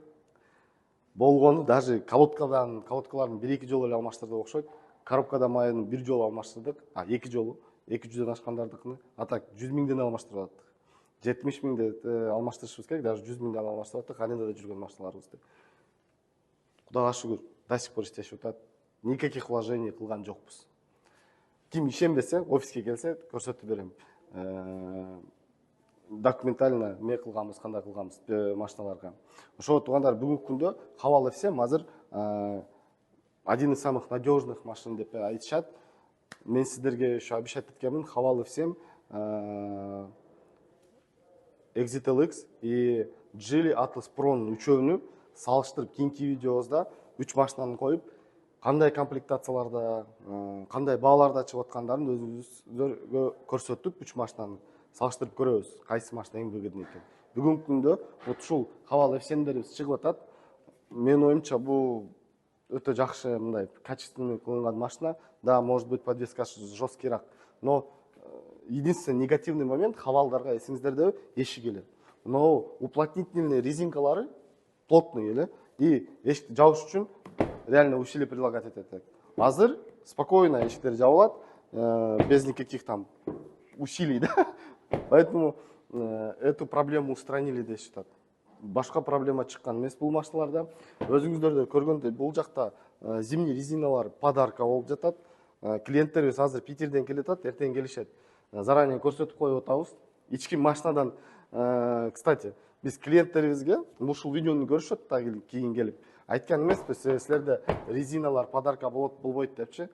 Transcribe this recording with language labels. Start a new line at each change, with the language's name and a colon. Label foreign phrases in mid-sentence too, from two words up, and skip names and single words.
Kyrgyz: Болгону даже колодкаларын 1-2 жолу эле алмаштырдык окшойт. Коробкада майын 1 жолу алмаштырдык, 2 жолу, 200дөн ашкандардыкыны. А так 100 000ден алмаштырып аттык. 70 000 алмаштырышыбыз керек, даже 100 000ден алмаштырып аттык, арендада жүргөн машиналарыбызды. Кудайга шүгүр,
Russian: до сих пор
Kyrgyz: иштешип атат.
Russian: Никаких вложений
Kyrgyz: кылган жокпуз. Ким ишенбесе, офиске келсе, көрсөтүп берем. Документально эмне кылганбыз, кандай кылганбыз машиналарга. Ошо туугандар, бүгүнкү күндө Хавал F7 азыр
Russian: один из самых надежных машин
Kyrgyz: деп айтышат. Мен сиздерге
Russian: еще обещать
Kyrgyz: эткенмин, Хавал F7, Exit LX и Geely Atlas Pro'nун үчөөнү салыштырып кийинки видеобузда 3 машинаны коюп, кандай комплектацияларда, кандай бааларда чыгып аткандарын өзүңүзгө көрсөтүп, 3 машинаны салыштырып көрөбүз, кайсы машина эң выгодный экен. Бүгүнкү күндө ушул Хавал F7дерибиз чыгып атат. Менин оюмча бул өтө жакшы, мындай качественный кылынган машина.
Russian: Да, может быть, подвеска жесткийраак, но единственный негативный момент
Kyrgyz: Хавалдарга эсиңиздерде эшик эле.
Russian: Но уплотнительный
Kyrgyz: резинкалары плотный эле и эшикти жабыш үчүн
Russian: реально усилие прилагать
Kyrgyz: этет. Азыр спокойно эшиктер жабылат,
Russian: без никаких там усилий, да. Поэтому эту проблему устранили
Kyrgyz: дешип атат. Башка проблема чыккан эмес бул машиналарда. Өзүңүздөрдө көргөндөй, бул жакта зимний резиналар подарка болуп жатат. Клиенттерибиз азыр Питерден келет атат, эртең келишет. Заранее көрсөтүп коюп атабыз. Ички машинадан, кстати, Биз клиенттерибизге ушул видеону көрүшөт да кийин келип айткан эмеспи, силерде резиналар подарка болот болбойт депчи.